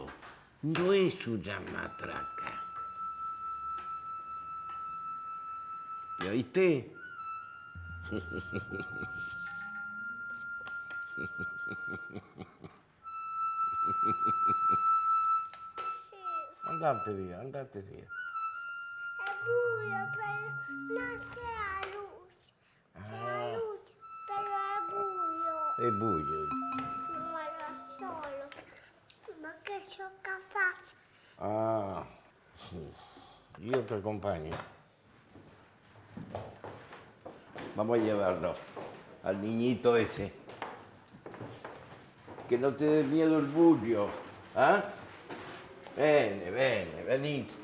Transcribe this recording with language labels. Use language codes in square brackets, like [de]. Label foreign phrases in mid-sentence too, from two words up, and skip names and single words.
[es] No es una matraca. ¿Ya oíste? [it] Andate via, andate via. È buio, però non c'è la luce. C'è la luce, però è buio. È buio. Non vado solo. Ma che sono capace? [es] Ah, sí. Yo te acompaño. Vamos a llevarlo al niñito ese. Que no te dé miedo el bullo. ¿Ah? Vení, vení, vení.